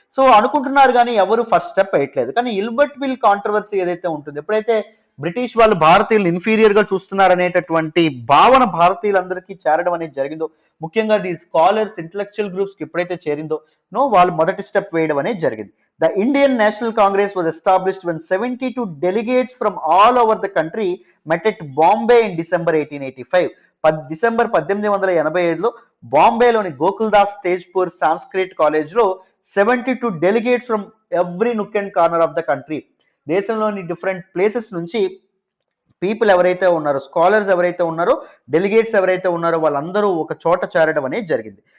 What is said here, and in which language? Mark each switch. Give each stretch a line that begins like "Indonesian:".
Telugu: So అనుకుంటున్నారు కానీ ఎవరు ఫస్ట్ స్టెప్ వేయట్లేదు. కానీ ఇల్బర్ట్ బిల్ కాంట్రవర్సీ ఏదైతే ఉంటుందో, ఎప్పుడైతే బ్రిటిష్ వాళ్ళు భారతీయులు ఇన్ఫీరియర్ గా చూస్తున్నారు అనేటటువంటి భావన భారతీయులందరికీ చేరడం అనేది జరిగిందో, ముఖ్యంగా ది స్కాలర్స్, ఇంటలెక్చువల్ గ్రూప్స్ కి ఎప్పుడైతే చేరిందో వాళ్ళు మొదటి స్టెప్ వేయడం అనేది జరిగింది.
English: The Indian National Congress was established when 72 delegates from all over the country met at Bombay in December 1885.
Telugu: December 1885లో బాంబేలోని Gokuldas Tezpur Sanskrit college లో
English: 72 delegates from every nook and corner of the country,
Telugu: దేశంలోని different places నుంచి people ఎవరైతే ఉన్నారో, scholars ఎవరైతే ఉన్నారో, delegates ఎవరైతే ఉన్నారో వాళ్ళందరూ ఒక చోట చేరడం అనేది జరిగింది.